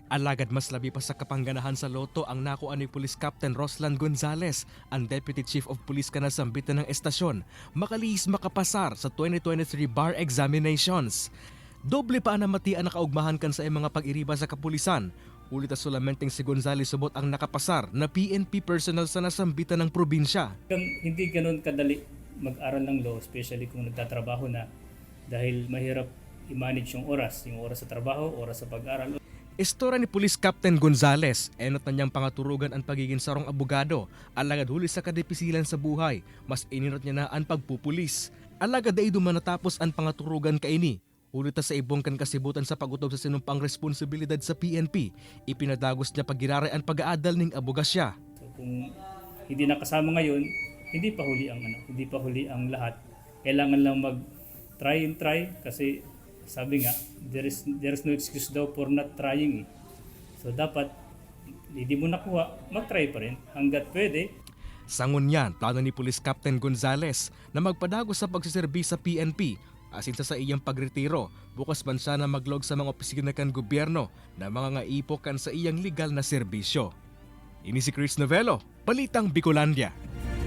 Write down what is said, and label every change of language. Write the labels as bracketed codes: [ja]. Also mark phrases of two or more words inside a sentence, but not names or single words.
[bik] Alagad mas labi pa sa kapangganahan sa loto ang nakuan ni Police Captain Roslan Gonzales, ang [en] Deputy Chief of Police [bik] kana sambitan ng estasyon, makalihis makapasar sa 2023 [en] bar examinations. [bik] Doble pa ang namatian na kaugmahan kan sa mga pag-iriba sa kapulisan. Ulit na solamenteng si Gonzales subot ang nakapasar na PNP personnel sa nasambitan ng probinsya. [tl] Hindi ganun kadali mag-aral ng law, especially kung nagtatrabaho na, dahil mahirap i-manage yung oras sa trabaho, oras sa pag-aral. [bik] Istorya ni Police Captain Gonzales, enot na niyang pangaturugan ang pagiging sarong abogado, alagad huli sa kadepisilan sa buhay, mas ininot niya na ang pagpupulis. Alagad ay dumanatapos ang pangaturugan kaini. Ulit na sa ibong kan kasibutan sa pagutob sa sinumpang responsibilidad sa PNP, ipinadagos niya pagiraray ang pag-aadal ng abogasya. [tl] So kung hindi nakasama ngayon, hindi pa huli ang lahat. Kailangan lang mag- [en] try and try [tl] kasi sabi nga, [en] there is no excuse [tl] daw [en] for not trying. [tl] So dapat, hindi mo nakuha, mag-try pa rin hanggat pwede. [bik] Sangon yan, plano ni Police Captain Gonzales na magpadagos sa pagsiserbi sa PNP asin sa iyang pagretiro. Bukas man siya na maglog sa mga opisina kan gobyerno na mga ngaipo kan sa iyang legal na serbisyo. Ini si Chris Novelo, Balitang Bicolandia.